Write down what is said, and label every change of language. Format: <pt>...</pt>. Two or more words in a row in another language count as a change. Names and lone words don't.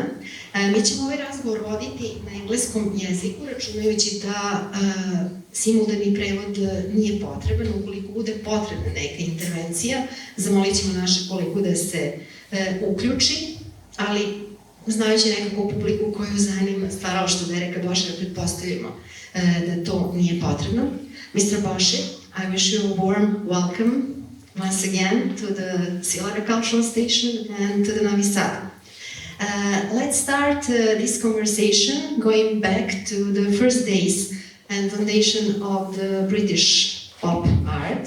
<sr>Mi ćemo ovaj razgovor voditi na engleskom jeziku, računajući da simultani prevod nije potreban. Ukoliko bude potrebna neka intervencija, zamolit ćemo naše kolegu da se uključi, ali znajući nekako publiku koju zanima stvaralaštvo Dereka Bošira, pretpostavljamo da to nije potrebno.</sr> <en>Mr. Bošir, I wish you a warm welcome once again to the Svilara Cultural Station and to the Novi Sad. Let's start this conversation going back to the first days and foundation of the British pop art.</en>